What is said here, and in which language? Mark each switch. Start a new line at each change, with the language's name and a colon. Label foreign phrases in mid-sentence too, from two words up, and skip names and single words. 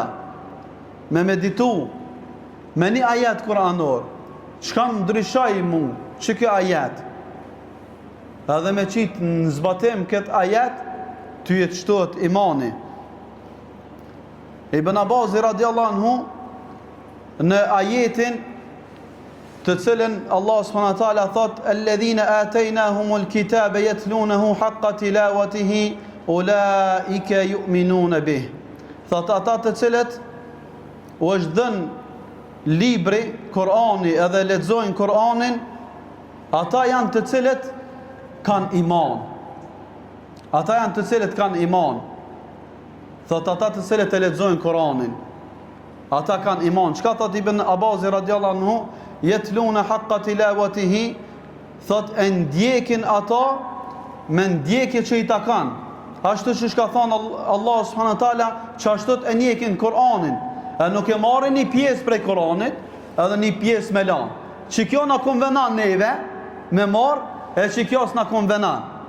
Albanian: Me meditu me një ajet kuranor, çka ndryshoi mu, që kjo ajet, edhe me qitë në zbatim këtë ajet, ty e të shtot imani. Ibn Abbas
Arabic: رضي الله عنه,
Albanian: në ajetin të cilën Allah
Arabic: سبحانه وتعالى
Albanian: thot,
Arabic: الذين آتيناهم الكتاب يتلونه حق تلاوته أولئك يؤمنون به.
Albanian: Thot ata të cilët u është dhënë libri, Kur'ani, edhe lexojnë Kur'anin, ata janë të cilët kanë iman. Ata janë të cilët kanë iman. Thot ata të cilët e lexojnë Kur'anin, ata kanë iman. Çka thot Ibn Abbas
Arabic: رضي الله عنه, يتلونه حق تلاوته,
Albanian: thot e ndjekin ata me ndjekje që i ta kanë. Ashtu që shka thonë Allah
Arabic: سبحانه وتعالى,
Albanian: që ashtu e ndjekin Kur'anin. E nuk e marrin një pjesë prej Kur'anit, edhe një pjesë me lanë. Që kjo na konvenon neve me marr, e që kjo s'na konvenon.